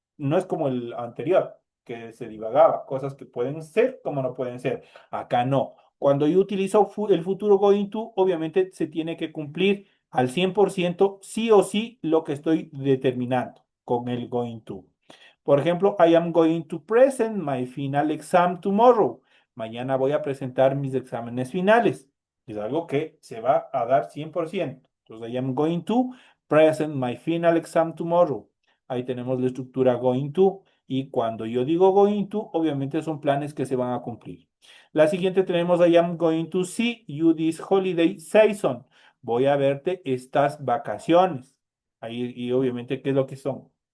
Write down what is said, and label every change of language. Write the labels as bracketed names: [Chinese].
[Spanish] No es como el anterior, que se divagaba, cosas que pueden ser como no pueden ser. Acá no. Cuando yo utilizo el futuro going to, obviamente se tiene que cumplir al 100% sí o sí lo que estoy determinando con el going to. Por ejemplo, [English] I am going to present my final exam tomorrow. [Spanish] Mañana voy a presentar mis exámenes finales. Es algo que se va a dar 100%. [English] Entonces, I am going to present my final exam tomorrow. [Spanish] Ahí tenemos la estructura going to. Y cuando yo digo going to, obviamente son planes que se van a cumplir. La siguiente tenemos [English] I am going to see you this holiday season. [Spanish] Voy a verte estas vacaciones. Ahí, y obviamente, ¿qué es lo que son?